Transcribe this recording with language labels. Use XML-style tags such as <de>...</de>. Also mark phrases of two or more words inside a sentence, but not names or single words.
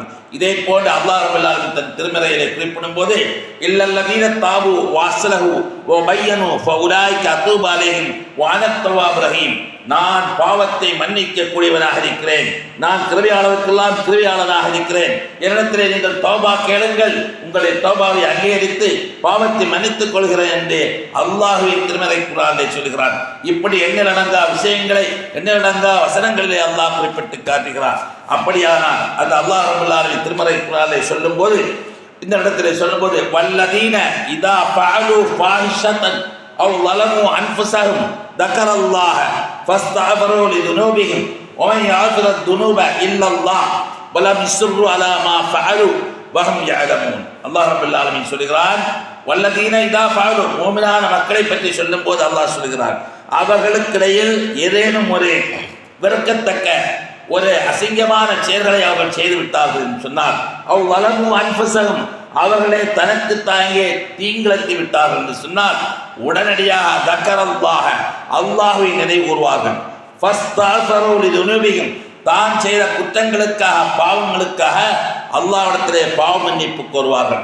<ta>இதே போன்று அல்லாஹ்</ta> <ar>رب العالمين</ar> <ta>தன் திருமறையிலே குறிப்பிடும் போது</ta> <ar>إلا الذين تابوا وأصلحوا وبينوا فأولئك أتوب عليهم وأنت التواب الرحيم,</ar> <ta>நான் பாவத்தை மன்னிக்க கூடியவனாக இருக்கிறேன், நான் கிருபையாளருக்கெல்லாம் கிருபையாளனாக இருக்கிறேன், என்னிடத்திலே நீங்கள் தௌபா கேளுங்கள், உங்களுடைய தௌபாவை அங்கீகரித்து பாவத்தை மன்னித்துக் கொள்கிறேன் என்று அல்லாஹ்வின் திருமறை குர்ஆனிலே சொல்கிறான். இப்படி எண்ணிலடங்கா விஷயங்களை, எண்ணிலடங்கா வசனங்களிலே அல்லாஹ் குறிப்பிட்டு காட்டுகிறார். அப்படியானால் அந்த அல்லாஹ்</ta> <ar>رب العالمين</ar> <ta>திருமறை குர்ஆனிலே சொல்லும்போது,</ta> <ar>இந்த இடத்திலே சொல்லும்போது والذين إذا فعلوا فاحشة أو ظلموا أنفسهم ذكر الله فاستغفروا لذنوبهم ومن يغفر الذنوب إلا الله ولم يصروا على ما فعلوا وهم يعلمون.</ar> <ta>அல்லாஹ்</ta> <ar>رب العالمين</ar> <ta>சொல்கிறான்,</ta> <ar>والذين إذا فعلوا,</ar> <ta>முஃமினான மக்களை பற்றி சொல்லும்போது அல்லாஹ் சொல்கிறான், அவர்களுக்கிடையில் ஏதேனும் ஒரு வெறுக்கத்தக்க ஒரு அசிங்கமான செயல்களை அவர்கள் செய்து விட்டார்கள் என்று சொன்னால் அவ்</ta> <ar>ظلموا أنفسهم,</ar> <ta>அவர்களே தனக்கு தாங்கே தீங்கிழத்தி விட்டார்கள் என்று சொன்னால் உடனடியாக தக்கரல்லாஹ, அல்லாஹ்வை நினைவு கூறுவார்கள்.</ta> <ar>فاستغفروا لذنوبهم,</ar> <ta>தான் செய்த குற்றங்களுக்காக பாவங்களுக்காக அல்லாஹ்விடத்திலே பாவ மன்னிப்பு கோருவார்கள்.</ta>